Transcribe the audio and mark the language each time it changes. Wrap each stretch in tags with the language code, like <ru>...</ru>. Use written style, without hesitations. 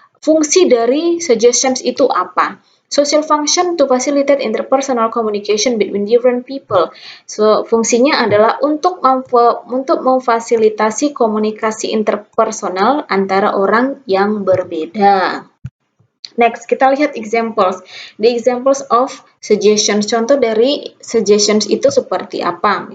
<id>Fungsi dari suggestions itu apa?</id> <en>Social function to facilitate interpersonal communication between different people.</en> <id>So, fungsinya adalah untuk memfasilitasi komunikasi interpersonal antara orang yang berbeda. Next, kita lihat examples.</id> <en>The examples of suggestions.</en> <id>Contoh dari suggestions itu seperti apa?</id>